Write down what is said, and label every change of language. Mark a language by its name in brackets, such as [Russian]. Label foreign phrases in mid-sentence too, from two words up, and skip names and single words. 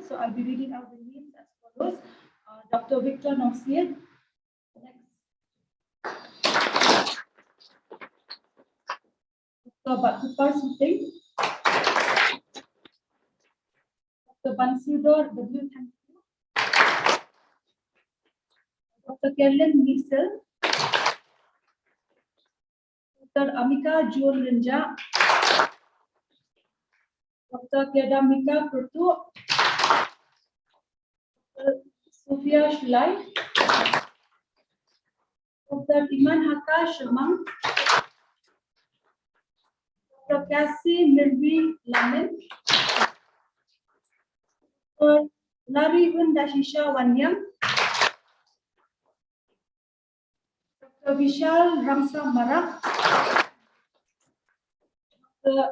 [English] So I'll be reading out the names as follows. Dr. Victor Nongbre. Dr. Bakupar Suting. Dr. Bansidor W. Dr. Kerlin Miesel. Dr. Amika Jul Rinja. Dr. Kedamika Prutu. Dr. Sophia Shulai. Dr. Iman Haka Shamang. Dr. Cassie Mirvi Lamin. Dr. Larry Dashisha Wanyam. Dr. Vishal Ramsa Marak. Dr.